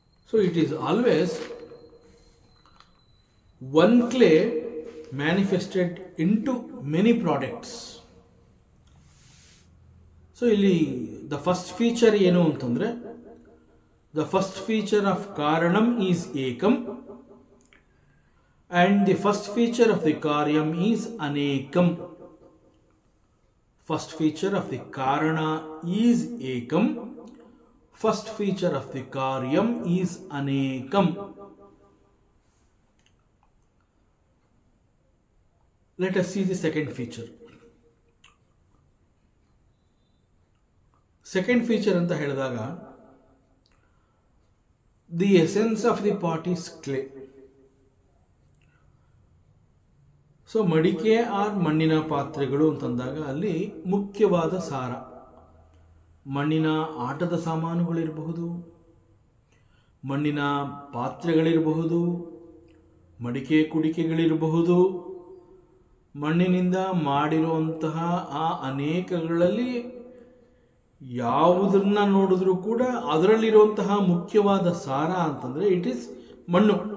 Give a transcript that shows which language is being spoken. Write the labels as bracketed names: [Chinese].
[English] So it is always one clay manifested into many products. So [Kannada] ಇಲ್ಲಿ [English] the first feature [Kannada] ಏನು ಅಂತಂದ್ರೆ [English] The first feature of ಕಾರಣಂ is ಏಕಂ and the first feature of the ಕಾರ್ಯಂ is ಅನೇಕಂ. ಫಸ್ಟ್ ಫೀಚರ್ ಆಫ್ ದಿ ಕಾರಣ is ಏಕಂ, ಫಸ್ಟ್ ಫೀಚರ್ ಆಫ್ ದಿ ಕಾರ್ಯಂ ಈಸ್ ಅನೇಕಂ. Let us see the second feature. Second feature [Kannada] ಅಂತ ಹೇಳಿದಾಗ [English] the essence of the pot is clay. [Kannada] So ಮಡಿಕೆ R ಮಣ್ಣಿನ ಪಾತ್ರೆಗಳು ಅಂತಂದಾಗ ಅಲ್ಲಿ ಮುಖ್ಯವಾದ ಸಾರ ಮಣ್ಣಿನ ಆಟದ ಸಾಮಾನುಗಳಿರಬಹುದು, ಮಣ್ಣಿನ ಪಾತ್ರೆಗಳಿರಬಹುದು, ಮಡಿಕೆ ಕುಡಿಕೆಗಳಿರಬಹುದು, ಮಣ್ಣಿನಿಂದ ಮಾಡಿರುವಂತಹ ಆ ಅನೇಕಗಳಲ್ಲಿ ಯಾವುದನ್ನ ನೋಡಿದ್ರೂ ಕೂಡ ಅದರಲ್ಲಿರುವಂತಹ ಮುಖ್ಯವಾದ ಸಾರ ಅಂತಂದ್ರೆ [English] it is [Kannada] ಮಣ್ಣು.